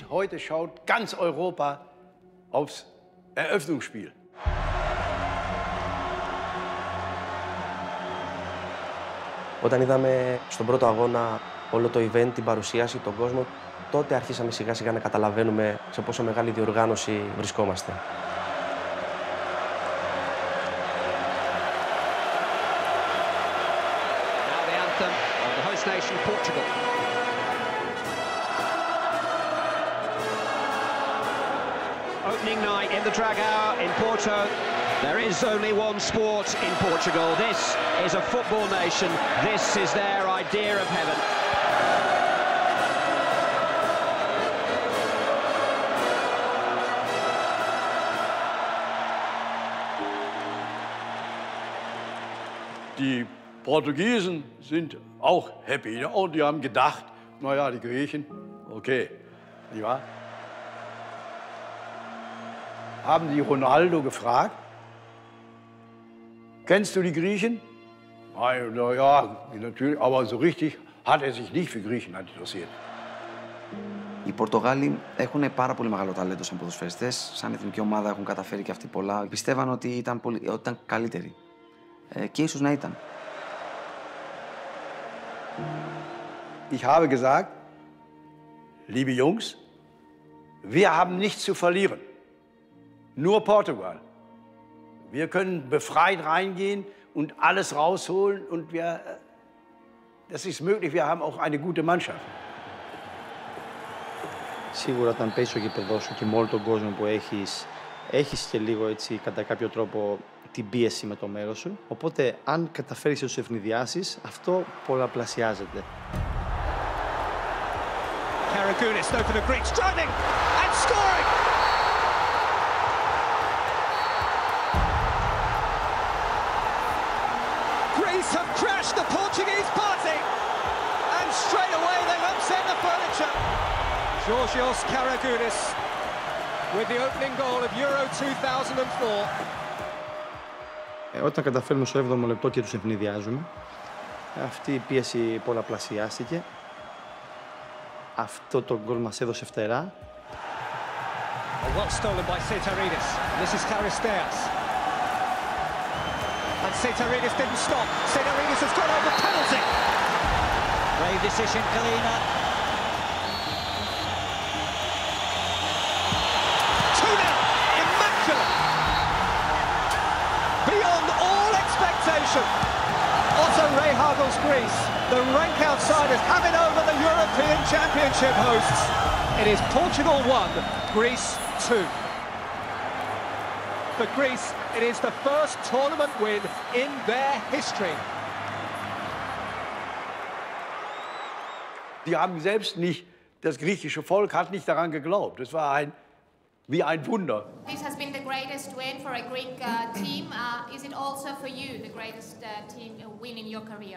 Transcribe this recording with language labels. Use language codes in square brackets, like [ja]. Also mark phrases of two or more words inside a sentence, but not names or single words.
[de] Heute schaut ganz Europa aufs Eröffnungsspiel. [el] Όταν είδαμε στον πρώτο αγώνα όλο το event, την παρουσίαση, τον κόσμο, τότε αρχίσαμε σιγά σιγά να καταλαβαίνουμε σε πόσο μεγάλη διοργάνωση βρισκόμαστε. [en] Now the anthem of the host nation, Portugal. Opening night in the Dragão in Porto. There is only one sport in Portugal. This is a football nation. This is their idea of heaven. [de] Die Portugiesen sind auch happy. Ne? Und die haben gedacht, naja, die Griechen, okay, nicht wahr? Haben die Ronaldo gefragt, kennst du die Griechen? Na ja, natürlich, aber so richtig hat er sich nicht für Griechenland interessiert. [el] Οι Πορτογάλοι έχουν πάρα πολύ μεγάλο ταλέντο σαν ποδοσφαιριστές. Σαν εθνική ομάδα έχουν καταφέρει και αυτοί πολλά. Πιστεύαν ότι ήταν καλύτεροι. Και ίσως να ήταν. [de] Ich habe gesagt, liebe Jungs, wir haben nichts zu verlieren. Nur Portugal. Wir können befreit reingehen und alles rausholen und das ist möglich, wir haben auch eine gute Mannschaft. [el] Σίγουρα όταν παίζεις στο γήπεδό σου και με όλο τον κόσμο που έχεις και λίγο έτσι κατά κάποιο τρόπο την πίεση με το μέρος σου. Οπότε αν καταφέρεις να τους ευνηδιάσεις, αυτό πολλαπλασιάζεται. [en] Karagounis, though, for the Greeks, driving and scoring! Greece have crashed the Portuguese party, and straight away they've upset the furniture. Georgios Karagounis with the opening goal of Euro 2004. Όταν καταφέρουμε στο 7ο λεπτό και τους ευνηδιάζουμε, αυτή η πίεση πολλαπλασιάστηκε. Αυτό το γκολ μας έδωσε φτερά. Well stolen by Seitaridis. This is Charisteas. And Seitaridis didn't stop. Seitaridis has gone over penalty. Brave decision, Kalina. 2-0. Immaculate. Beyond all expectation. Otto Rehhagel's Greece, the rank outsiders, have it over the European Championship hosts. It is Portugal 1, Greece 2. For Greece, it is the first tournament win in their history. [de] Die haben selbst nicht, das griechische Volk hat nicht daran geglaubt. Es war wie ein Wunder. [en] This has been the greatest win for a Greek team. Is it also for you the greatest team win in your career?